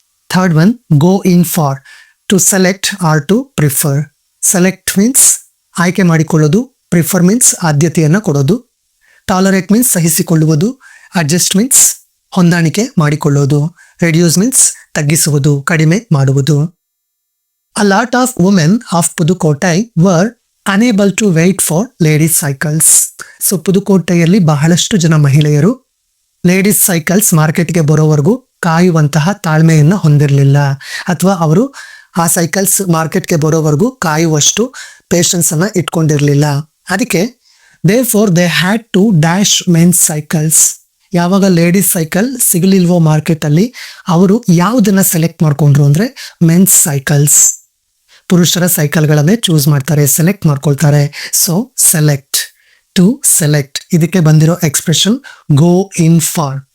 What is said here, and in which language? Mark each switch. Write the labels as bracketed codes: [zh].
[en] Third one, go in for, to select or to prefer. [kn] Select means ಆಯ್ಕೆ ಮಾಡಿಕೊಳ್ಳೋದು, prefer means ಆದ್ಯತೆಯನ್ನು ಕೊಡೋದು, tolerate means ಸಹಿಸಿಕೊಳ್ಳುವುದು, adjust means ಹೊಂದಾಣಿಕೆ ಮಾಡಿಕೊಳ್ಳೋದು, ರೆಡ್ಯೂಸ್ ಮೀನ್ಸ್ ತಗ್ಗಿಸುವುದು, ಕಡಿಮೆ ಮಾಡುವುದು. [en] A lot of women of Pudukottai were unable to wait for ladies cycles. [kn] So ಪುದುಕೋಟೆಯಲ್ಲಿ ಬಹಳಷ್ಟು ಜನ ಮಹಿಳೆಯರು ಲೇಡೀಸ್ ಸೈಕಲ್ಸ್ ಮಾರ್ಕೆಟ್ಗೆ ಬರೋವರೆಗೂ ಕಾಯುವಂತಹ ತಾಳ್ಮೆಯನ್ನು ಹೊಂದಿರಲಿಲ್ಲ, ಅಥವಾ ಅವರು ಆ ಸೈಕಲ್ಸ್ ಮಾರ್ಕೆಟ್ಗೆ ಬರೋವರೆಗೂ ಕಾಯುವಷ್ಟು ಪೇಷನ್ಸ್ ಅನ್ನ ಇಟ್ಕೊಂಡಿರಲಿಲ್ಲ. ಅದಕ್ಕೆ [en] therefore they had to dash men's cycles. [kn] ಯಾವಾಗ ಲೇಡೀಸ್ ಸೈಕಲ್ ಸಿಗಲಿಲ್ವೋ ಮಾರ್ಕೆಟ್ ಅಲ್ಲಿ, ಅವರು ಯಾವುದನ್ನ ಸೆಲೆಕ್ಟ್ ಮಾಡ್ಕೊಂಡ್ರು ಅಂದ್ರೆ ಮೆನ್ಸ್ ಸೈಕಲ್ಸ್, ಪುರುಷರ ಸೈಕಲ್ಗಳನ್ನೇ ಚೂಸ್ ಮಾಡ್ತಾರೆ, ಸೆಲೆಕ್ಟ್ ಮಾಡ್ಕೊಳ್ತಾರೆ. [en] so select, to select, [kn] ಇದಕ್ಕೆ ಬಂದಿರೋ [en] Expression go in for.